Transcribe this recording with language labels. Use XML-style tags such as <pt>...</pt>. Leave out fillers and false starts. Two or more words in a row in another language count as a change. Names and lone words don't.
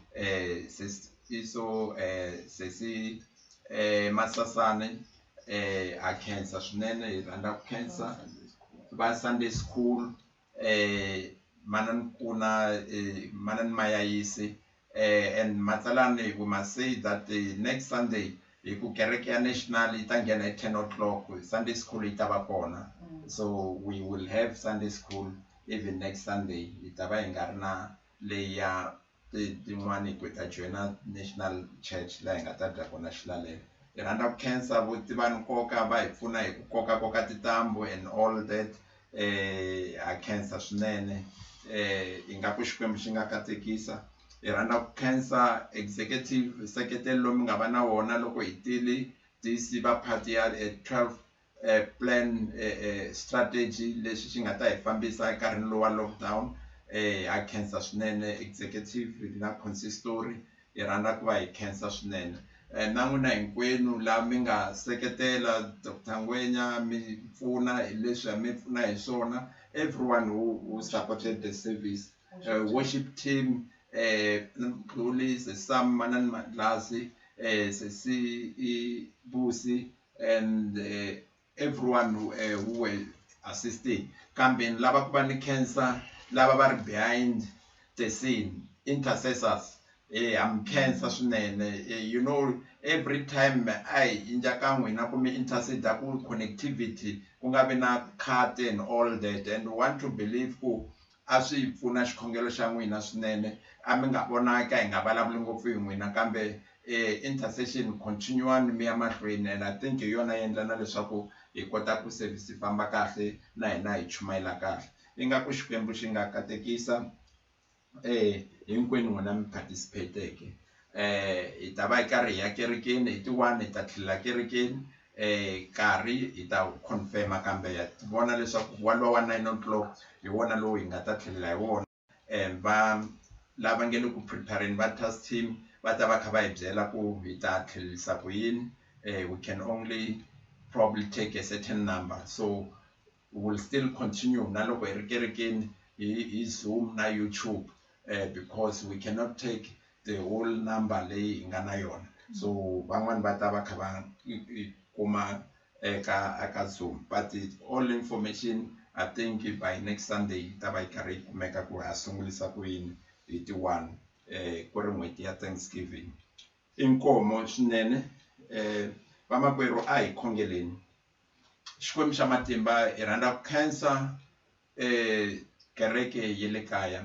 <ts>Sesi Masasane a khensa swinene, hi rhandza ku khensa va Sunday School, Manani Kuna, Manani Mayayisi,</ts> <en>and Matsalane, we must say that the next Sunday</en> <ts>ku kereke ya national yi ta nghena</ts> <en>at 10 o'clock, Sunday School</en> <ts>yi ta va kona.</ts> <en>So we will have Sunday School even next Sunday.</en> <ts>Yi ta va hi nga ri na leyi ya tin'wani ku ta joina National Church laha hi nga ta dya kona xilalelo. Hi rhandza ku khensa vo tiva nkoka va hi pfuna hi ku koka tintambu</ts> <en>and all that.</en> <ts>A khensa swinene, hi nga ku Xikwembu xi nga katekisa. Hi rhandza ku khensa executive seketelo lowu mi nga va na wona loko hi tile DC va part ya 12</ts> <en>plan strategy</en> <ts>leswi xi nga ta hi fambisa nkarhini lowu wa lockdown. Ha khensa swinene executive na consistory, hi rhandza ku va hi khensa swinene. Na n'wina hinkwenu laha mi nga seketela Dr. Ngwenya mi pfuna hi leswi mi pfuna hi swona,</ts> <en>everyone who supported the service, worship team, police, Sam Manani Mandlasi, Sesi Busi, and everyone who were assisting.</en> <ts>Kambe lava ku va ni cancer, lava va ri</ts> <en>behind the scene,</en> <ts>intercessors.</ts> <en>I'm cancer swinene. You know, every time I</en> <ts>injaka n'wina ku mi</ts> <en>intercede ku connectivity</en> <ts>ku nga vi na</ts> <en>cut and all that, and want to believe</en> <ts>ku a swi pfuna xikhongelo xa n'wina swinene. A mi nga vonaka hi nga vulavuli ngopfu hi n'wina kambe</ts> <en>intercession continually</en> <ts>mi ya mahlweni,</ts> <en>and I think</en> <ts>hi yona yi endla na leswaku hi kota ku service famba kahle na hina hi chumayela kahle. Ingaku Xikwembu xi nga katekisa hinkwenu n'wina mi participateke. Hi ta va hi karhi hi ya kerekeni hi ti-1 hi ta tlhelela kerekeni, karhi hi ta confirma kambe ya vona leswaku walowa wa 9 o'clock hi wona lowu hi nga ta tlhelela hi wona. Va lava nge le ku prepareni va task team va ta va kha va hi byela ku hi ta tlhelelisa ku yini.</ts> <en>We can only probably take a certain number, so we will still continue</en> <ts>na loko hi ri kerekeni hi Zoom na YouTube,</ts> <en>because we cannot take the whole number</en> <ts>leyi hi nga na yona. So van'wani va ta va kha va kuma eka Zoom,</ts> <en>but all information I think by next Sunday</en> <ts>ta va yi karhi yi kumeka ku ha sungulisa ku yini hi ti-1 ku ri n'hweti ya Thanksgiving. Inkomo swinene. Vamakwerhu a hi khongeleni. Xikwembu xa matimba hi rhandza ku khensa kereke ye le kaya.</ts>